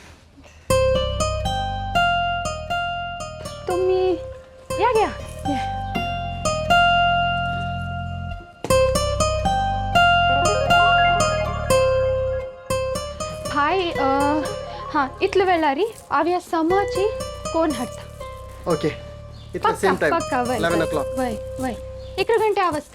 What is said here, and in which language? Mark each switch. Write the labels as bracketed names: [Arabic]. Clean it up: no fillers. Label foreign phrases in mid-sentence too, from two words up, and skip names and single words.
[Konkani] तुमी या घ्या. हाय हां इतले वेळारी हांव ह्या समाची कोण हाडटा. ओके इतले [English] same time [Konkani] पक्का [English] 11 o'clock. [Konkani] वय 1 ಗಂಟೆ आवस्ता.